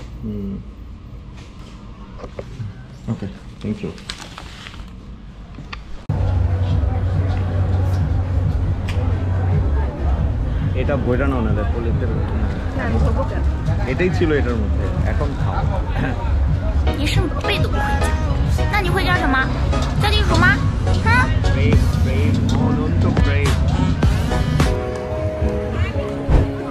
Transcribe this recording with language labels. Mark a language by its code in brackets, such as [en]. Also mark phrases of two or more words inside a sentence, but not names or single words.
[en] Okay, thank you. [bn] এটা বইটা না ওনাদের পলিতের, এটাই ছিল এটার মধ্যে। এখন খাও। [zh] 一声宝贝都不会讲，那你会叫什么？叫地鼠吗？哼！ [en] Brave, brave, oh, don't so brave.